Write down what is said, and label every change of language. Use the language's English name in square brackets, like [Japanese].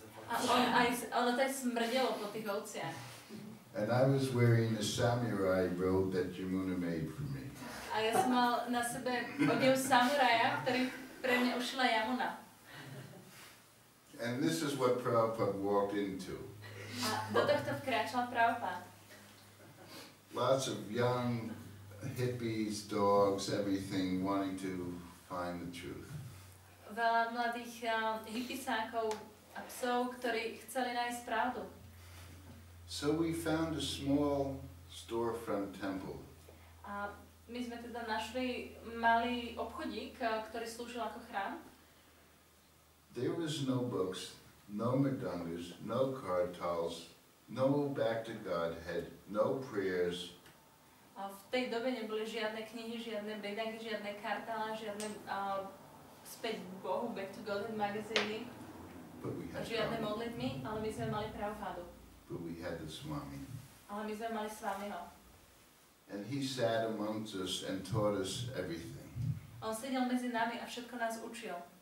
[Slovak] A ono to aj smrdelo po tých ovciach. [English] And I was wearing a samurai robe that Jamuna made for me. [Slovak] A ja som mal na sebe odev samuraja, ktorý pre mňa ušila Yamuna. [English] And this is what Prabhupada walked into. [Slovak] A do tohto vkráčal Prabhupada. [English] Lots of young hippies, dogs, everything, wanting to find the truth. [Slovak] Veľa mladých hippisákov a psov, ktorí chceli nájsť pravdu. [English] So we found a small storefront temple. [Slovak] A my sme teda našli malý obchodík, ktorý slúžil ako chrám. [English] There was no books, no mridangas, no kartals, no back to Godhead, no prayers. [Slovak] A v tej dobe neboli žiadne knihy, žiadne mridangy, žiadne kartála, žiadne späť k Bohu, back to Godhead magazíny, žiadne modlitby, ale my sme mali Prabhupada. [English] But we had the Swami. [Slovak] Ale my sme mali Swamiho. [English] And he sat amongst us and taught us everything. [Slovak] On sedel medzi nami a všetko nás učil.